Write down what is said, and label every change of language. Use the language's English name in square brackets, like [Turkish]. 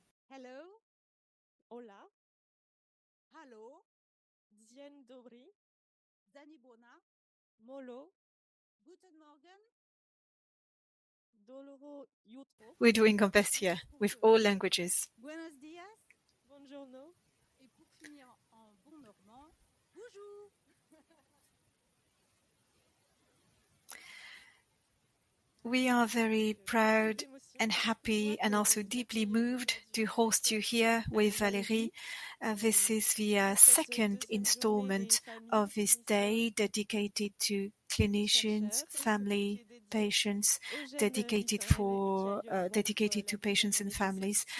[English] Hello, hola, hallo, dzień dobry, Dani Bona, molo, guten Morgen, doloro jutro. We're doing our best here with all languages. [Spanish] Buenos dias, [French] buongiorno, et pour finir en bon normand, bonjour. [English] We are very proud and happy and also deeply moved to host you here with Valérie. This is the second installment of this day dedicated to clinicians, family, patients, dedicated to patients and families.